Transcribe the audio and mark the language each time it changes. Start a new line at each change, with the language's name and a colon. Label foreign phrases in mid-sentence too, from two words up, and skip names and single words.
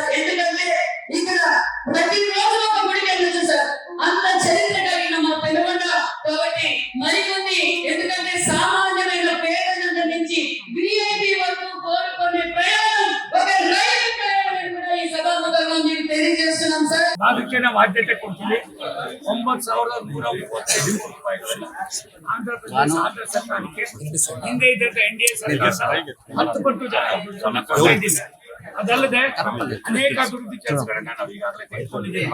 Telugu: ఎందుకంటే ఇక్కడ ప్రతి రోజు ఒక గుడికి వెళ్ళొచ్చు సార్, అంత చరిత్ర కలిగిన మా పెనుగొండ. కాబట్టి మరికొన్ని ఎందుకంటే సామాన్యమైన పేదల నుంచి విఐపి వరకు కోరుకునే ప్రయాణం ఒక రైలు ప్రయాణం కూడా ఈ సభాముఖంగా మీకు తెలియజేస్తున్నాం సార్.
Kannada: ಬಾಧ್ಯತೆ ಕೊಡ್ತೀವಿ. 9,135 ರೂಪಾಯಿಗಳಲ್ಲಿ ಆಂಧ್ರಪ್ರದೇಶ ಆಂಧ್ರ ಸರ್ಕಾರಕ್ಕೆ ಹಿಂದೆ ಇದ್ದಂತ NDA ಸರ್ಕಾರ 10 ಪಟ್ಟು ಕೊಡ್ತಾ ಇದ್ದೀವಿ. ಅದಲ್ಲದೆ ಅನೇಕ ಅಭಿವೃದ್ಧಿ ಕೆಲಸಗಳನ್ನ ನಾವು ಈಗಾಗಲೇ ತೆಗೆದುಕೊಂಡಿದ್ದೇವೆ.